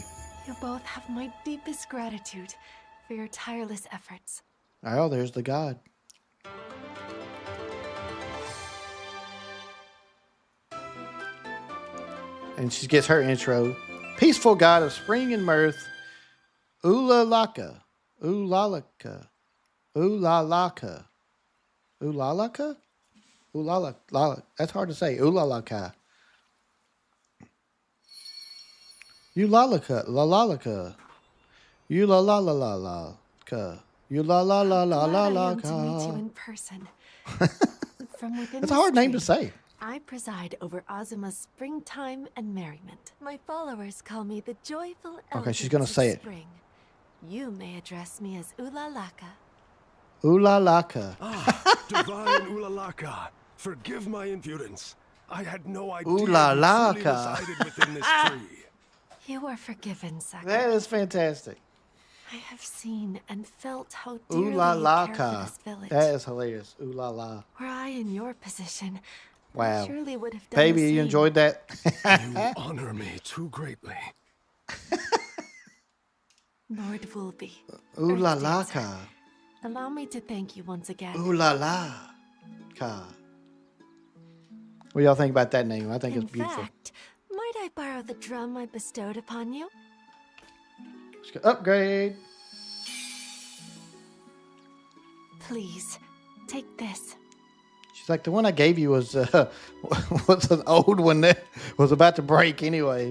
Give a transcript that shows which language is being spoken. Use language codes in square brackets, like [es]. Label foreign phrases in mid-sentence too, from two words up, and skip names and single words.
[en] You both have my deepest gratitude for your tireless efforts. Oh, there's the god. And she gets her intro. Peaceful god of spring and mirth, Ulalaka. Ulalaka. Ulalaka. Ulalaka? Ulalaka. That's hard to say. Ulalaka. Ulalaka. Lalalaka. You la la la la la ka. You la la la la la Glad I la am to meet you ka. in person. From within That's a this hard name to tree, say. I preside over Azuma's springtime and merriment. My followers call me the joyful Okay, she's elegance gonna of say it. spring. You may address me as Ulalaka. Ulalaka. Divine Ulalaka, forgive my impudence. I had no idea you truly Ulalaka. resided within this tree. You are forgiven, Saka. That is fantastic. I have seen and felt how dearly Ooh la you la care for ka. this village. That is hilarious. Ooh la la. Were I in your position, Wow. I surely would have done Baby, the you same. enjoyed that? You honor me too greatly. Lord Woolby. Ooh la Earth la Dancer, ka. allow me to thank you once again. Ooh la la ka. What do y'all think about that name? I think In it's beautiful. fact, might I borrow the drum I bestowed upon you? Let's go upgrade. Please, take this. She's like, the one I gave you was was an old one that was about to break anyway.